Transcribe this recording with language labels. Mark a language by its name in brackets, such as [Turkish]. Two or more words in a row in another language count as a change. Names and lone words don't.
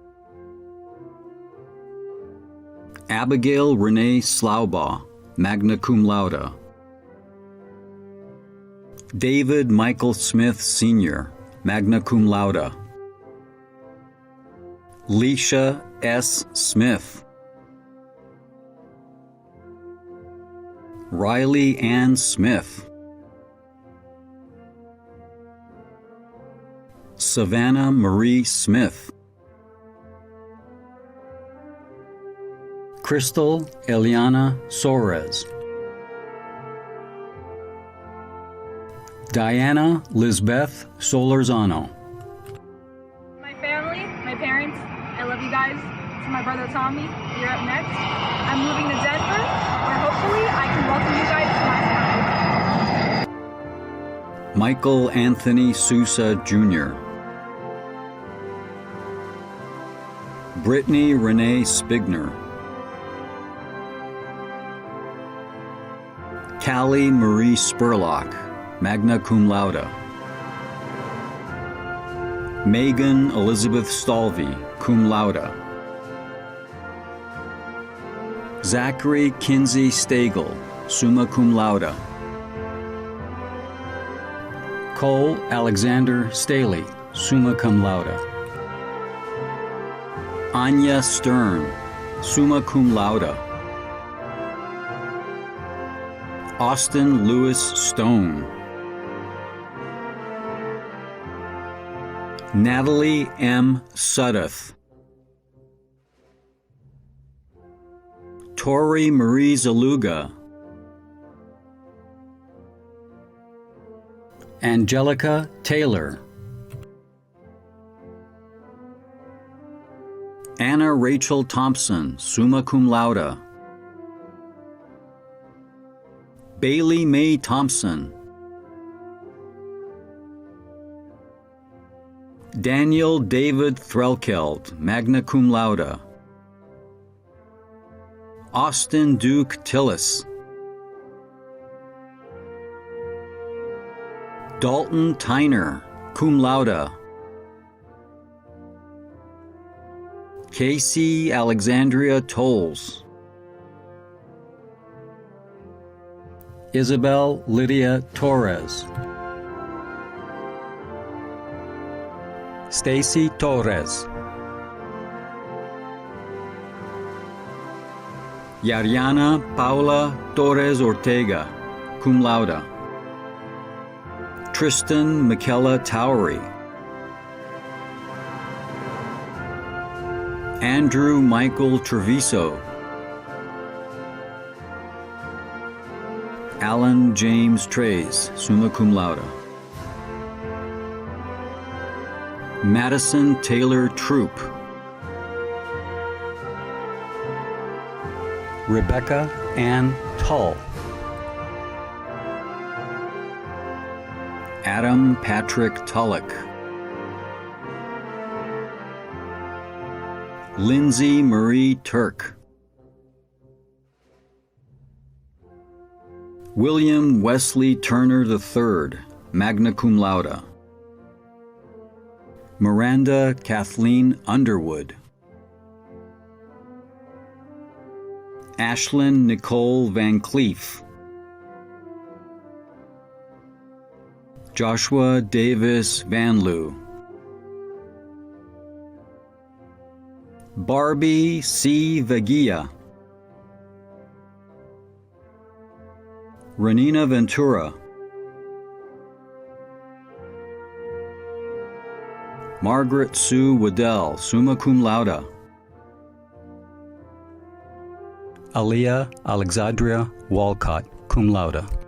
[English] Abigail Renee Slaubaugh, [Latin] magna cum laude. [English] David Michael Smith Sr., [Latin] magna cum laude. [English] Leisha S. Smith. Riley Ann Smith. Savannah Marie Smith. Crystal Eliana Soares. Diana Lisbeth Solorzano. My family, my parents, I love you guys. To my brother Tommy, you're up next. I'm moving to Denver, where hopefully I can welcome you guys to my side. Michael Anthony Sousa Jr. Brittany Renee Spigner. Callie Marie Spurlock, [Latin] magna cum laude. [English] Megan Elizabeth Stalvey, [Latin] cum laude. [English] Zachary Kinsey Stagel, [Latin] summa cum laude. [English] Cole Alexander Staley, [Latin] summa cum laude. [English] Anya Stern, [Latin] summa cum laude. [English] Austin Lewis Stone. Natalie M. Sudduth. Tori Marie Zaluga. Angelica Taylor. Anna Rachel Thompson, [Latin] summa cum laude. [English] Bailey Mae Thompson. Daniel David Threlkeld, [Latin] magna cum laude. [English] Austin Duke Tillis. Dalton Tyner, [Latin] cum laude. [English] Casey Alexandria Tolles. Isabel Lydia Torres. Stacy Torres. Yariana Paula Torres Ortega, [Latin] cum laude. [English] Tristan Michaela Towery. Andrew Michael Treviso. Alan James Trays, [Latin] summa cum laude. [English] Madison Taylor Troop. Rebecca Ann Tull. Adam Patrick Tullock. Lindsay Marie Turk. William Wesley Turner III, [Latin] magna cum laude. [English] Miranda Kathleen Underwood. Ashlyn Nicole Van Cleef. Joshua Davis Van Loo. Barbie C. Vagia. Renina Ventura. Margaret Sue Waddell, [Latin] summa cum laude. [English] Aliyah Alexandria Walcott, [Latin] cum laude.